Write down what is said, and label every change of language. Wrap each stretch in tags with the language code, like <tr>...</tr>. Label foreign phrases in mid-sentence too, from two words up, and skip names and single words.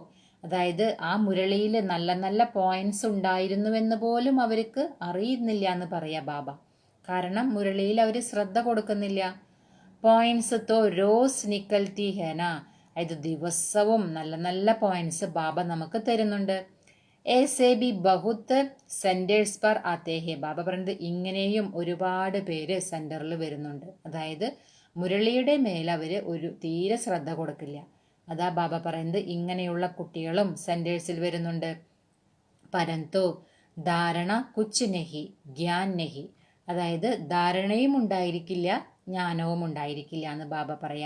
<ml>അതായത് ആ മുരളിയിൽ നല്ല നല്ല പോയിന്റ്സ് ഉണ്ടായിരുന്നുവെന്ന് പോലും അവർക്ക് അറിയുന്നില്ല എന്ന് പറയാ ബാബ. കാരണം മുരളിയിൽ അവർ ശ്രദ്ധ കൊടുക്കുന്നില്ല.</ml> <hi>पॉइंट्स तो रोज़ निकलती है ना.</hi> <ml>അതായത് ദിവസവും നല്ല നല്ല പോയിന്റ്സ് ബാബ നമുക്ക് തരുന്നുണ്ട്.</ml> <hi>ऐसे भी बहुत സെന്റേഴ്സ് पर आते हैं.</hi> <ml>ബാബ പറയുന്നത് ഇങ്ങനെയും ഒരുപാട് പേര് സെന്ററിൽ വരുന്നുണ്ട്. അതായത് മുരളിയുടെ മേൽ അവര് തീരെ ശ്രദ്ധ കൊടുക്കില്ല. അതാ ബാബ പറയുന്നത് ഇങ്ങനെയുള്ള കുട്ടികളും സെന്റേഴ്സിൽ വരുന്നുണ്ട്.</ml> <hi>परन्तु धारणा कुछ नहीं ज्ञान नहीं,</hi> <ml>അതായത് ധാരണയും ഉണ്ടായിരിക്കില്ല ജ്ഞാനവും ഉണ്ടായിരിക്കില്ല എന്ന് ബാബ പറയാം.</ml>